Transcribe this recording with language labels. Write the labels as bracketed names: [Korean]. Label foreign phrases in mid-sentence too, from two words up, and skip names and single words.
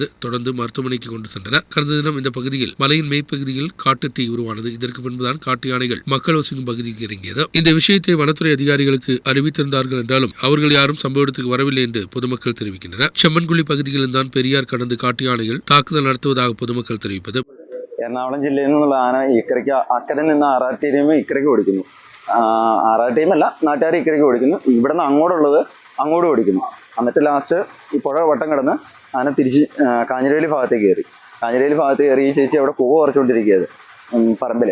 [Tamil] தொடர்ந்து மருத்துவமனைக்கு கொண்டு சென்றனர். கடந்த தினம் இந்த பகுதியில் மலையின் மேற்பகுதியில் காட்டு தீ உருவானது. இதற்கு முன்புதான் காட்டு யானைகள் மக்கள் வசிக்கும் பகுதிக்கு இறங்கியது. இந்த விஷயத்தை வனத்துறை அதிகாரிகளுக்கு அறிவித்திருந்தார்கள் என்றாலும் அவர்கள் யாரும் சம்பவ இடத்துக்கு வரவில்லை என்று பொதுமக்கள் தெரிவிக்கின்றனர். செம்மன்குழி பகுதிகளில் தான் பெரியார் கடந்து காட்டு யானைகள் தாக்குதல் நடத்துவதாக பொதுமக்കൾ தெரிவிப்பது. [Malayalam] എറണാകുളം ജില്ലയിൽ നിന്നുള്ള ആന ഇക്കരയ്ക്ക് അക്കരെ നിന്ന് ആറാർ ടീം ഇക്കരയ്ക്ക് ഓടിക്കുന്നു. ആറാർ ടീമല്ല, നാട്ടുകാർ ഇക്കരയ്ക്ക് ഓടിക്കുന്നു. ഇവിടെ നിന്ന് അങ്ങോട്ടുള്ളത് അങ്ങോട്ട് ഓടിക്കുന്നു. എന്നിട്ട് ലാസ്റ്റ് ഈ പുഴ വട്ടം കിടന്ന് ആന തിരിച്ച് കാഞ്ഞിരവേലി ഭാഗത്തേക്ക് കയറി. കാഞ്ഞിരവേലി ഭാഗത്ത് കയറി ഈ ചേച്ചി അവിടെ പുക കുറച്ചുകൊണ്ടിരിക്കുകയത് പറമ്പിൽ.